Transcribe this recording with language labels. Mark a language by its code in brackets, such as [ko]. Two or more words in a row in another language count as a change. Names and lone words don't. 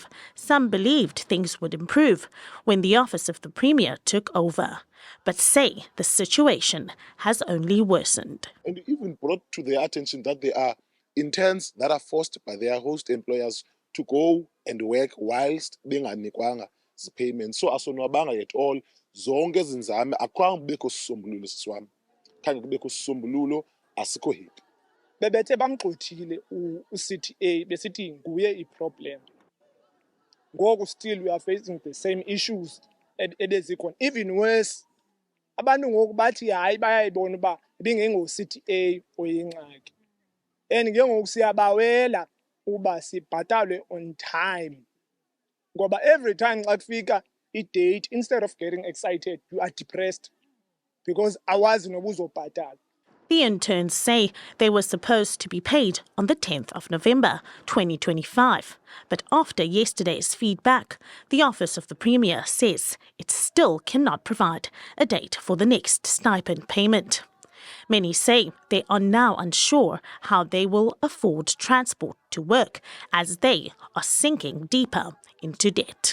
[en] Some believed things would improve when the office of the Premier took over, but say the situation has only worsened. And even brought to their attention that there are interns that are forced by their host employers to go and work whilst [xh] benganikwanga zipayment. [en] So asonwabanga at all, [xh] zonke ezinzame akwange kubekho sisombululo siswami. Khange kubekho sisombululo, asikho happy. Bebethe bamgxothile u-CTA besithi nguye i-problem. [en] Ngoku still we are facing the same issues ebezikhona. Even worse, [xh] abantu ngoku bathi hayi bayayibona uba ibingengo-CTA oyingxaki. And ke ngoku siyabawela uba sibhatalwe [en] on time. Ngoba every time [xh] xa kufika i-date, [en] instead of getting excited, you are depressed because [xh] awazi noba uzobhatala. [en] The interns say they were supposed to be paid on the 10th of November 2025. But after yesterday's feedback, the Office of the Premier says it still cannot provide a date for the next stipend payment. Many say they are now unsure how they will afford transport to work as they are sinking deeper into debt.